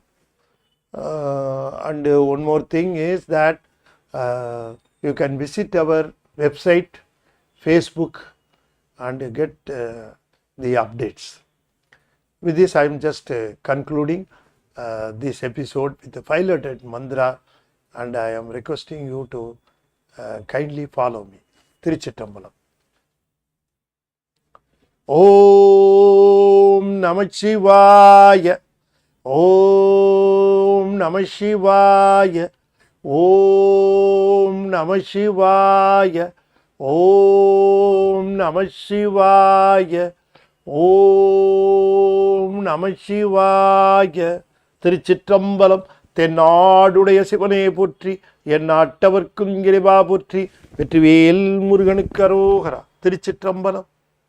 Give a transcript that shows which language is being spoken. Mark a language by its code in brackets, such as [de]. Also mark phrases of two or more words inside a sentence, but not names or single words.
[en] And one more thing is that you can visit our website, Facebook, and get the updates. With this, I am just concluding this episode with the 5-lettered mantra, and I am requesting you to kindly follow me. [sa] Tiruchittambalam. ओम् नमः शिवाय. ओम् नमः शिवाय. ओम् नमः शिवाय. ओम् नमः शिवाय. ओम् नमः शिवाय. [ta] Tiruchittambalam. தென்னாடுடைய சிவனே போற்றி, என் நாட்டவர்க்கும் இறைவா போற்றி, வெற்றிவேல் முருகனுக்கு அரோகரா. திருச்சிற்றம்பலம்.